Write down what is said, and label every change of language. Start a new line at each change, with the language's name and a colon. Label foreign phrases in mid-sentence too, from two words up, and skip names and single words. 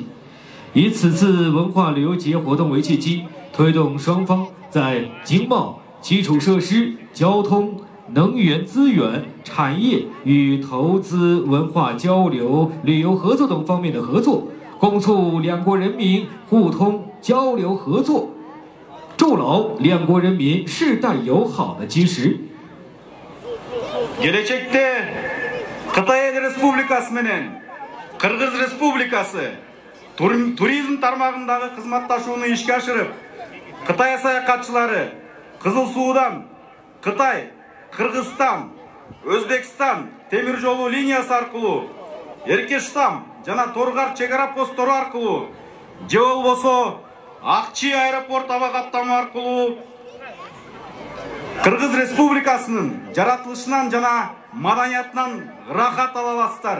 Chinese: 以此次文化旅游节活动为契机，推动双方在经贸、基础设施、交通、能源资源、产业与投资、文化交流、旅游合作等方面的合作，共促两国人民互通交流合作，筑牢两国人民世代友好的基石。
Kyrgyz: Келечекте Кытай Республикасы менен Кыргыз Республикасы туризм тармагындагы кызматташууну ишке ашырып, Кытай саякатчылары Кызыл Суудан Кытай, Кыргызстан, Өзбекстан темир жолу линиясы аркылуу, Эркештам жана Торгар чек ара постору аркылуу, же болбосо Акчи аэропорт аба каттама аркылуу Кыргыз Республикасынын жаратылышынан жана маданиятынан рахат ала аласыздар.